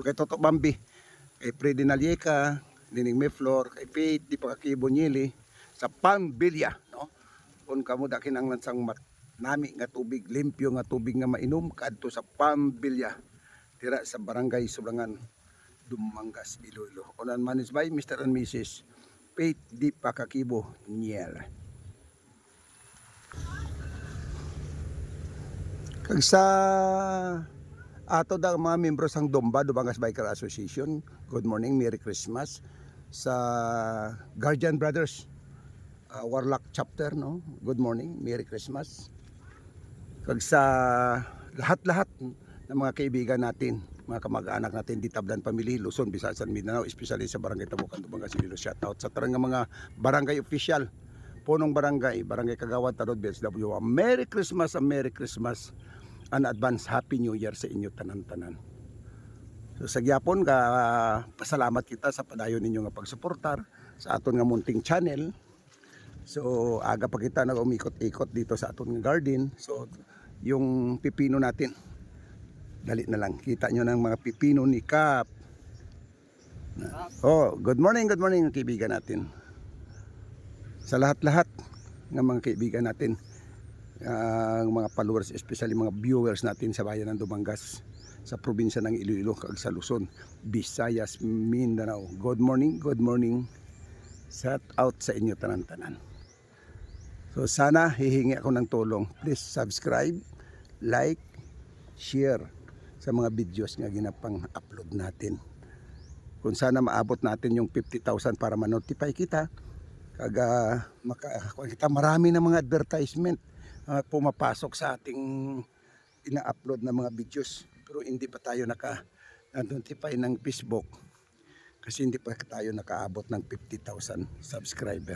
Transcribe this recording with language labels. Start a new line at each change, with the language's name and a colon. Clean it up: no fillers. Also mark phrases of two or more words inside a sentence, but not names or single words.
Hiligaynon: Kay Toto Bambi, kay Freddy Nalieka, Nining Mayflor, kay Faith Di Pakakibonyeli, sa Pambilya, no. Kung kamo da kinanglan sang nami nga tubig, limpyo nga tubig nga mainom, kadto sa Pambilya tira sa Barangay Sulangan, Dumangas, Iloilo.
English: Onan managed by Mr. and Mrs. Faith Di Pakakibo Niel.
Hiligaynon: Kag sa ato da mga miyembro sang Domba, Dumangas Biker Association,
English: good morning, Merry Christmas.
Hiligaynon: Sa Guardian Brothers Warlock chapter, no,
English: good morning, Merry Christmas.
Filipino: Kag sa lahat ng mga kaibigan natin, mga kamag-anak natin di Tablan Family,
Hiligaynon: Luzon, Visayas, Mindanao, especially sa Barangay Tabukan, Dumangas, Iloilo,
English: shout out
Hiligaynon: sa tarang mga barangay official, punong barangay Kagawad, Tarod, BSW.
English: Merry Christmas, and advance Happy New Year
Hiligaynon: sa inyo tanan-tanan. So sa gyapon ka pasalamat kita sa padayon ninyo nga pagsuportar sa aton nga munting channel. So aga pa kita nag-umikot-ikot dito sa aton nga garden.
Filipino: So yung pipino natin, dali na lang, kita nyo ng mga pipino ni Kap.
English: Oh, good morning
Filipino: kaibigan natin. Sa lahat ng mga kaibigan natin, mga followers, especially mga viewers natin sa bayan ng Dumangas, sa probinsya ng Iloilo, kag sa Luzon, Visayas, Mindanao.
English: Good morning. Shout out
Hiligaynon: sa inyo tanan-tanan.
Filipino: So sana hihingi ako ng tulong.
English: Please subscribe, like, share
Filipino: sa mga videos nga ginapang-upload natin. Kung sana maabot natin yung 50,000 para ma-notify kita, kag kita marami na mga advertisement pumapasok sa ating ina-upload na mga videos, pero hindi pa tayo naka-notify ng Facebook kasi hindi pa tayo nakaabot ng 50,000 subscriber.